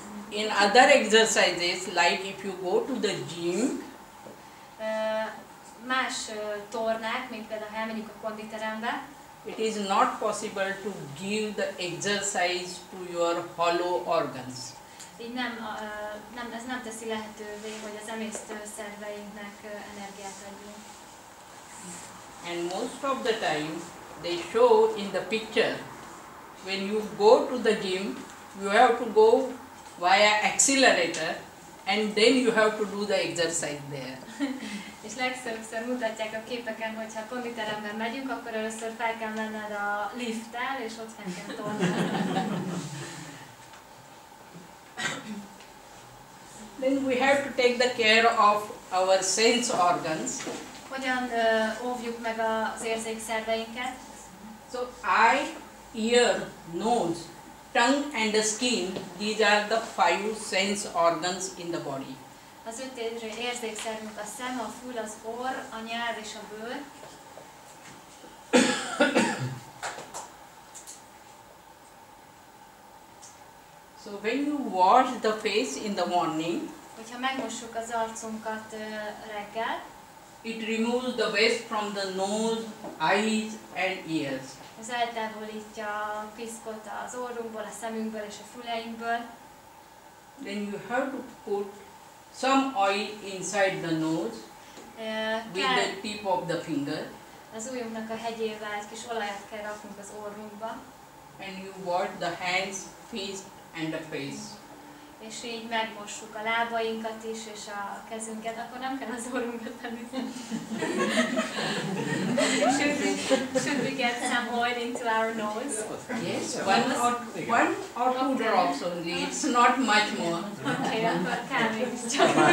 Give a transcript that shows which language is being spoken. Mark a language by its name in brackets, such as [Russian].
[English] In other exercises, like if you go to the gym, [Hungarian] Más tornák, mint például ha elmegyünk a konditerembe, [English] it is not possible to give the exercise to your hollow organs. [Hungarian] így ez nem teszi lehetővé, hogy az emésztő szerveinknek energiát adjunk. [English] And most of the time, they show in the picture, when you go to the gym, you have to go via accelerator, and then you have to do the exercise there. [Hungarian] És legször mutatják a képeken, hogy ha konditeremben megyünk, akkor először fel kell menned a lifttel, és ott fel kell tornázni. [English] Then we have to take the care of our sense organs. [Hungarian] Hogyan óvjuk meg az érzékszerveinket? [English] So eye, ear, nose, tongue and the skin, these are the 5 sense organs in the body. [Hungarian] Az 5 érzékszervünk a szem, a fül, az orr, a nyelv és a bőr. [English] So when you wash the face in the morning, [Hungarian] Hogyha megmossuk az arcunkat reggel, [English] it removes the waste from the nose, eyes and ears. [Hungarian] ez eltávolítja a piszkot az orrunkból, a szemünkből és a füleinkből. [English] Then you have to put some oil inside the nose with [Hungarian] Kell [English] the tip of the finger, [Hungarian] az ujjunknak a hegyével egy kis olajat kell raknunk az orrunkba, [English] and you wash the hands, feet and the face. [Hungarian] és így megmossuk a lábainkat is, és a kezünket, akkor nem kell az orrunkat felütni. [English] should we get some oil into our nose? Yes, one or two drops only, it's not much more. [Hungarian] Okay, akkor kell mégiscsak.